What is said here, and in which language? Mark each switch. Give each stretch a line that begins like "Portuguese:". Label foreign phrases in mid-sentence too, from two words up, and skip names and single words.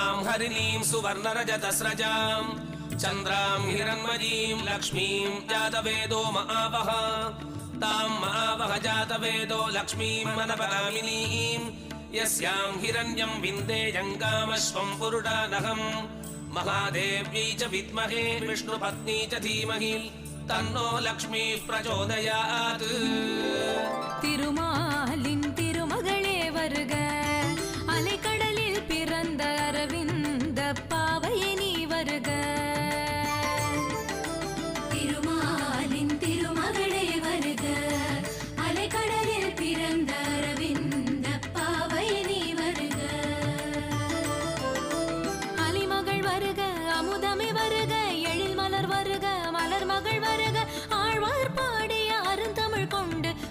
Sanskrit: हरिणीं सुवर्णरजतस्रजां चन्द्रां हिरण्मयीं लक्ष्मीं जातवेदो महावः तां महावः जातवेदो लक्ष्मीं मनपरामिनीं यस्यां हिरण्यं विन्देयं कामश्वं पुरुषानहम् महादेव्यै च विद्महे विष्णुपत्नी च धीमहि तन्नो लक्ष्मी प्रचोदयात्
Tamil: திருமாலின் திருமகளே வருக अலைக்கடலில் பிறந்த அரவிந்த பாவையே நீ வருக திருமாலின் திருமகளே வருக அலைக்கடலில் பிறந்த அரவிந்த பாவையே நீ வருக அலிமகள் வருக அமுதமே வருக எழில் மலர் வருக மலர் மகள் வருக ஆழ்வார் பாடிய அருந்தமிழ் கொண்டு